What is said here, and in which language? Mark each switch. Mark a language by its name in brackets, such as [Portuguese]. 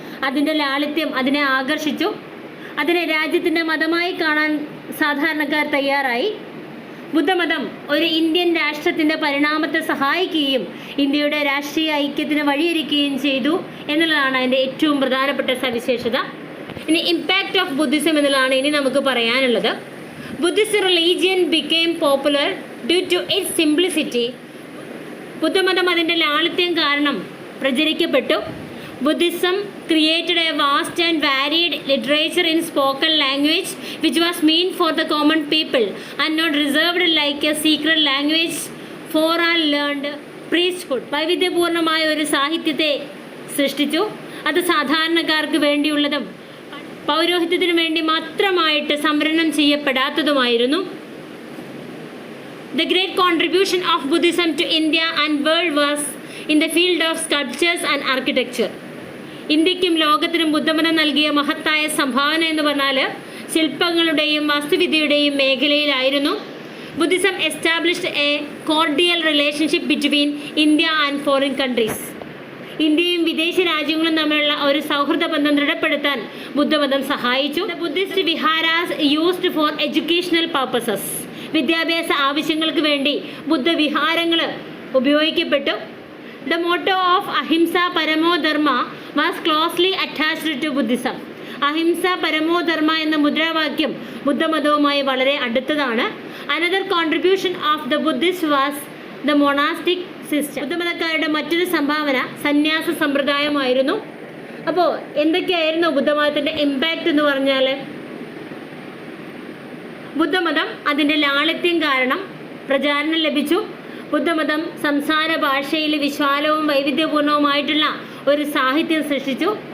[Malayalam] അതിൻ്റെ ലാളിത്യം അതിനെ ആകർഷിച്ചു. അതിനെ രാജ്യത്തിൻ്റെ മതമായി കാണാൻ സാധാരണക്കാർ തയ്യാറായി. ബുദ്ധമതം ഒരു ഇന്ത്യൻ രാഷ്ട്രത്തിൻ്റെ പരിണാമത്തെ സഹായിക്കുകയും ഇന്ത്യയുടെ രാഷ്ട്രീയ ഐക്യത്തിന് വഴിയൊരുക്കുകയും ചെയ്തു എന്നുള്ളതാണ് അതിൻ്റെ ഏറ്റവും പ്രധാനപ്പെട്ട സവിശേഷത. ഇനി ഇമ്പാക്റ്റ് ഓഫ് ബുദ്ധിസം എന്നുള്ളതാണ് ഇനി നമുക്ക് പറയാനുള്ളത്. [English] Buddhist religion became popular due to its simplicity. [Malayalam] ബുദ്ധമതം അതിൻ്റെ ലാളിത്യം കാരണം പ്രചരിക്കപ്പെട്ടു. [English] Buddhism created a vast and varied literature in spoken language which was meant for the common people and not reserved like a secret language for all learned priesthood. [Malayalam] വൈവിധ്യപൂർണമായ ഒരു സാഹിത്യത്തെ സൃഷ്ടിച്ചു. അത് സാധാരണക്കാർക്ക് വേണ്ടിയുള്ളതും പൗരോഹിത്യത്തിനു വേണ്ടി മാത്രമായിട്ട് സംവരണം ചെയ്യപ്പെടാത്തതുമായിരുന്നു. [English] The great contribution of Buddhism to India and world was in the field of sculptures and architecture. [Malayalam] ഇന്ത്യക്കും ലോകത്തിനും ബുദ്ധമതം നൽകിയ മഹത്തായ സംഭാവന എന്ന് പറഞ്ഞാൽ ശില്പങ്ങളുടെയും വാസ്തുവിദ്യയുടെയും മേഖലയിലായിരുന്നു. [English] Buddhism established a cordial relationship between India and foreign countries. [Malayalam] ഇന്ത്യയും വിദേശ രാജ്യങ്ങളും തമ്മിലുള്ള ഒരു സൗഹൃദ ബന്ധം ദൃഢപ്പെടുത്താൻ ബുദ്ധമതം സഹായിച്ചു. [English] Buddhist viharas used for educational purposes. [Malayalam] വിദ്യാഭ്യാസ ആവശ്യങ്ങൾക്ക് വേണ്ടി ബുദ്ധവിഹാരങ്ങൾ ഉപയോഗിക്കപ്പെട്ടു. [English] The motto of Ahimsa Paramo Dharma was closely attached to Buddhism. [Malayalam] അഹിംസ പരമോ ധർമ്മ എന്ന മുദ്രാവാക്യം ബുദ്ധമതവുമായി വളരെ അടുത്തതാണ്. [English] Another contribution of the Buddhists was the monastic system. [Malayalam] ബുദ്ധമതക്കാരുടെ മറ്റൊരു സംഭാവന സന്യാസ സമ്പ്രദായമായിരുന്നു. അപ്പോൾ എന്തൊക്കെയായിരുന്നു ബുദ്ധമതത്തിൻ്റെ ഇമ്പാക്റ്റ് എന്ന് പറഞ്ഞാൽ, ബുദ്ധമതം അതിൻ്റെ ലാളിത്യം കാരണം പ്രചാരണം ലഭിച്ചു. ബുദ്ധമതം സംസാര ഭാഷയിൽ വിശാലവും വൈവിധ്യപൂർണവുമായിട്ടുള്ള ഒരു സാഹിത്യം സൃഷ്ടിച്ചു.